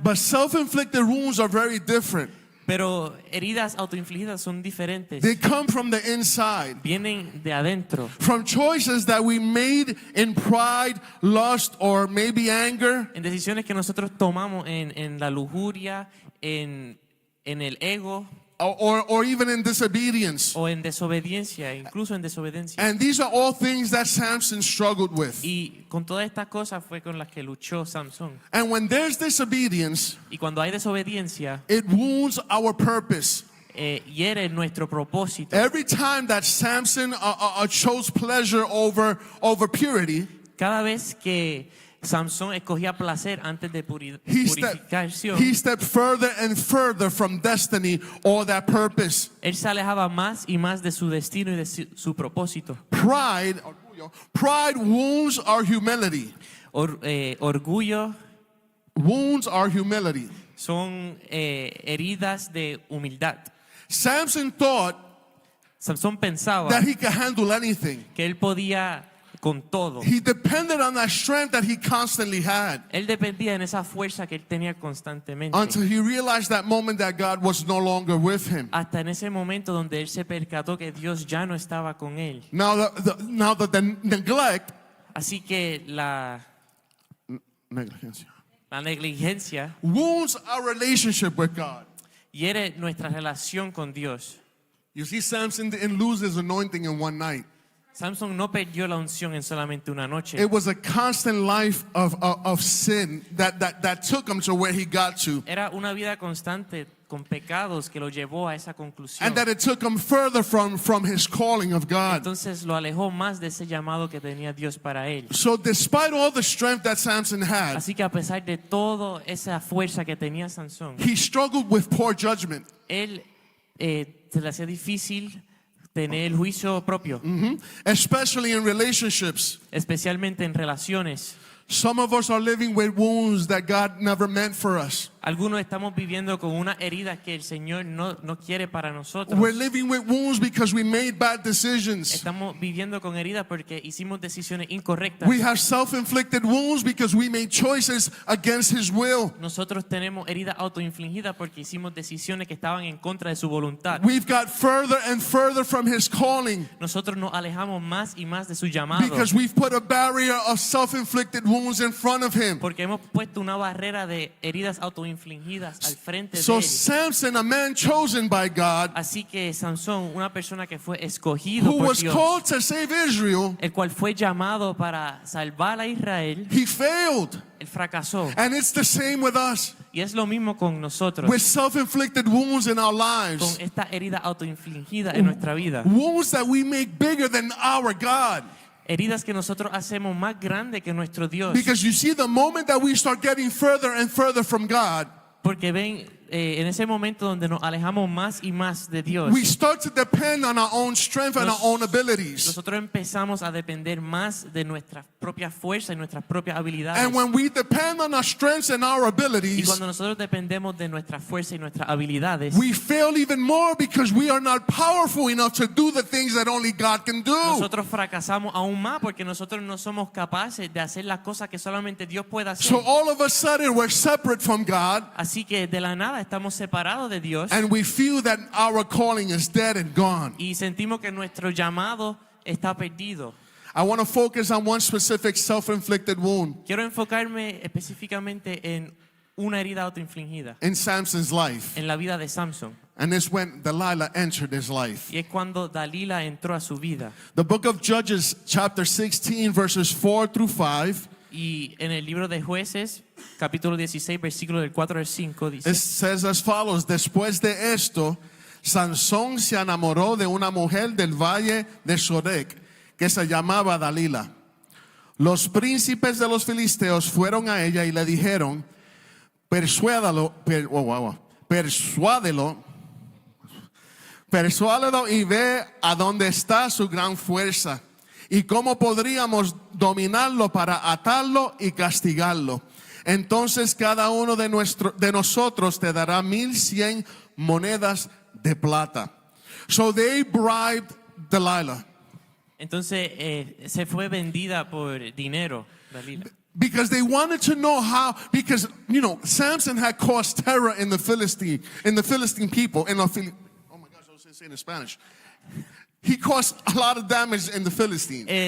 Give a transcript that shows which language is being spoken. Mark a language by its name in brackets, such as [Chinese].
[English] But self-inflicted wounds are very different. [Spanish] pero heridas autoinfligidas son diferentes. [English] They come from the inside, [Spanish] Vienen de adentro, [English] from choices that we made in pride, lust, or maybe anger. [Spanish] en decisiones que nosotros tomamos en la lujuria, en el ego [English] Or even in disobedience. [Spanish] o en desobediencia, incluso en desobediencia. [English] And these are all things that Samson struggled with. [Spanish] Y con todas estas cosas fue con las que luchó Samson. [English] And when there's disobedience, [Spanish] Y cuando hay desobediencia, [English] it wounds our purpose. [Spanish] hiere nuestro propósito. [English] Every time that Samson chose pleasure over purity, [Spanish] Cada vez que Samson escogía placer antes de [English] he [Spanish] purificación, [English] stepped further and further from destiny or that purpose. [Spanish] él se alejaba más y más de su destino y de su propósito. [English] Pride wounds our humility. [Spanish] Orgullo [English] Wounds our humility. [Spanish] son heridas de humildad. [English] Samson thought [Spanish] Samson pensaba [English] that he could handle anything. [Spanish] que él podía con todo. [English] He depended on that strength that he constantly had [Spanish] Él dependía en esa fuerza que él tenía constantemente. [English] until he realized that moment that God was no longer with him. [Spanish] Hasta en ese momento donde él se percató que Dios ya no estaba con él. [English] Now the neglect, [Spanish] Así que la negligencia [English] wounds our relationship with God. [Spanish] hiere nuestra relación con Dios. [English] You see, Samson didn't lose his anointing in one night. [Spanish] Samson no perdió la unción en solamente una noche. [English] It was a constant life of sin that took him to where he got to. [Spanish] Era una vida constante con pecados que lo llevó a esa conclusión. [English] And that it took him further from his calling of God. [Spanish] Entonces lo alejó más de ese llamado que tenía Dios para él. [English] So despite all the strength that Samson had, [Spanish] Así que a pesar de toda esa fuerza que tenía Sansón, [English] he struggled with poor judgment. [Spanish] él se le hacía difícil tener el juicio propio, [English] Especially in relationships. [Spanish] especialmente en relaciones. [English] Some of us are living with wounds that God never meant for us. [Spanish] Algunos estamos viviendo con una herida que el Señor no quiere para nosotros. [English] We're living with wounds because we made bad decisions. [Spanish] Estamos viviendo con heridas porque hicimos decisiones incorrectas. [English] We have self-inflicted wounds because we made choices against His will. [Spanish] Nosotros tenemos heridas autoinfligidas porque hicimos decisiones que estaban en contra de su voluntad. [English] We've got further and further from His calling [Spanish] Nosotros nos alejamos más y más de su llamado [English] because we've put a barrier of self-inflicted wounds in front of Him. [Spanish] porque hemos puesto una barrera de heridas autoinfligidas al frente [English] So [Spanish] de él. [English] Samson, a man chosen by God, [Spanish] Así que Sansón, una persona que fue escogido [English] who [Spanish] por [English] was [Spanish] Dios, [English] called to save Israel, [Spanish] el cual fue llamado para salvar a Israel, [English] he failed. [Spanish] él fracasó. [English] And it's the same with us. [Spanish] Y es lo mismo con nosotros, [English] With self-inflicted wounds in our [Spanish] con [English] lives. [Spanish] esta herida autoinfligida en nuestra vida. [English] Wounds that we make bigger than our God. [Spanish] Heridas que nosotros hacemos más grandes que nuestro Dios. [English] Because you see, the moment that we start getting further and further from God, [Spanish] Porque ven, en ese momento donde nos alejamos más y más de Dios, [English] we start to depend on our own strength and our own abilities. [Spanish] nosotros empezamos a depender más de nuestra propia fuerza y nuestras propias habilidades. [English] And when we depend on our strengths and our [Spanish] Y [English] abilities, [Spanish] cuando nosotros dependemos de nuestra fuerza y nuestras habilidades, [English] we fail even more because we are not powerful enough to do the things that only God can do. [Spanish] nosotros fracasamos aún más porque nosotros no somos capaces de hacer las cosas que solamente Dios puede hacer. [English] So all of a sudden we're separate from God, [Spanish] Así que de la nada estamos separados de Dios [English] and we feel that our calling is dead and gone. [Spanish] y sentimos que nuestro llamado está perdido. [English] I want to focus on one specific self-inflicted wound [Spanish] Quiero enfocarme específicamente en una herida autoinfligida [English] in Samson's life. [Spanish] en la vida de Samson. [English] And it's when Delilah entered his life. [Spanish] Y es cuando Dalila entró a su vida. [English] The book of Judges, chapter 16, verses 4 through 5, [Spanish] Y en el libro de Jueces, capítulo 16, versículo del 4 al 5, [English] it [Spanish] dice: [English] says as follows: [Spanish] Después de esto, Sansón se enamoró de una mujer del valle de Sorek que se llamaba Dalila. Los príncipes de los filisteos fueron a ella y le dijeron: persuádelo y ve a dónde está su gran fuerza y cómo podríamos dominarlo para atarlo y castigarlo. Entonces cada uno de nosotros te dará 1,100 monedas de plata. [English] So they bribed Delilah. [Spanish] Entonces se fue vendida por dinero, Dalila. [English] Because they wanted to know how, because Samson had caused terror in the Philistine people. Oh my gosh, I was saying in Spanish. He caused a lot of damage in the Philistines.